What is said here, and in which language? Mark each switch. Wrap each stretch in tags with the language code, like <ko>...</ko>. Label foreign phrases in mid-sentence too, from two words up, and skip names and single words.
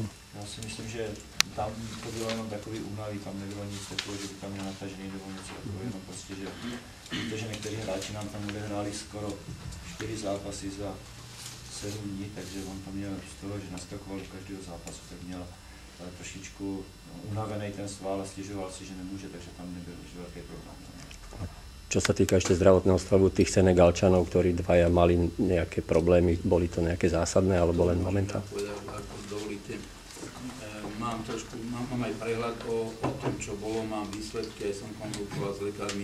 <cs>Já si myslím, že tam to bylo jenom takový únavy, tam nebylo nic takového, že by tam měl natažený nebo něco takového, jenom prostě, že víte, že někteří hráči nám tam odehráli skoro 4 zápasy za 7 dní, takže on tam měl z toho, že naskakoval do každého zápasu, tak měl trošičku unavený ten sval a stěžoval si, že nemůže, takže tam nebyl už velký problém.</cs> <sk>Čo sa týka ešte zdravotného stavu tých Senegalčanov, ktorí dvaja mali nejaké problémy, boli to nejaké zásadné alebo len momentálne? Ako dovolíte, mám aj prehľad o tom, čo bolo, mám výsledky, aj som konzultoval s lekármi.</sk>